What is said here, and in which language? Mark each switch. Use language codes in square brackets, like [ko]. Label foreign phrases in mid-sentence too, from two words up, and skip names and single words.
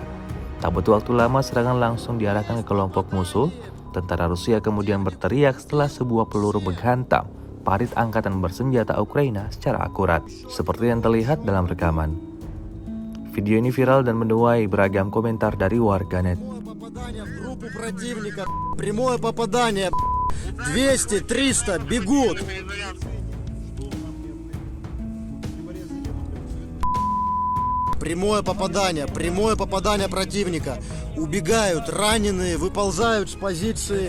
[id] Tak butuh waktu lama, serangan langsung diarahkan ke kelompok musuh. Tentara Rusia kemudian berteriak setelah sebuah peluru menghantam parit angkatan bersenjata Ukraina secara akurat, seperti yang terlihat dalam rekaman. Video ini viral dan menuai beragam komentar dari warganet. [ru] Прямое попадание, 200, 300, бегут. Прямое попадание противника. Убегают, раненые, выползают с позиции.